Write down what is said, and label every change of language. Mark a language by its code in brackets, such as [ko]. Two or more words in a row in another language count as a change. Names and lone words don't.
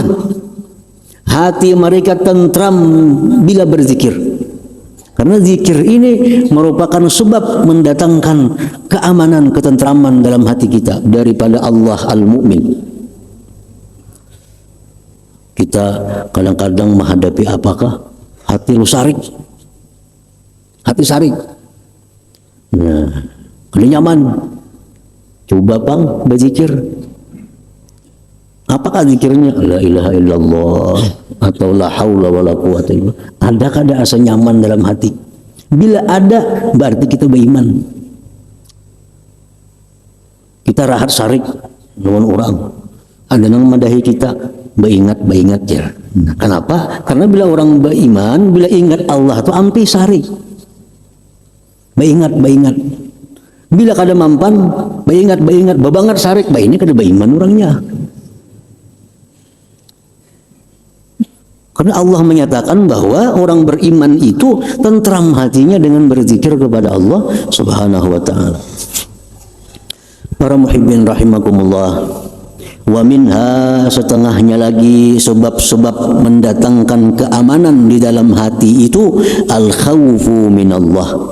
[id] Hati mereka tentram bila berzikir. Karena zikir ini merupakan sebab mendatangkan keamanan, ketentraman dalam hati kita daripada Allah Al-Mu'min. Kita kadang-kadang menghadapi apakah? [bjn] Hati lu sarik. Hati sarik. Nah, kada nyaman. Coba bang berzikir. [id] Apakah zikirnya? [ar] La ilaha illallah atau la haula wala quwata illa billah. [id] Adakah ada asa nyaman dalam hati? Bila ada, berarti kita beriman. [bjn] Kita rahat sarik dengan orang. Ada yang madahi kita, beringat ya. [id] Nah, kenapa? Karena bila orang beriman, bila ingat Allah itu ampi sarik. Beringat. [bjn] Bila kada mampan, beringat, babangat sarik, ini kada beriman orangnya. [id] Karena Allah menyatakan bahwa orang beriman itu tentram hatinya dengan berzikir kepada Allah [ar] Subhanahu wa taala. [id] Para muhibbin rahimakumullah. [ar] Wa minha, [id] setengahnya lagi sebab-sebab mendatangkan keamanan di dalam hati itu [ar] al-khawfu minallah.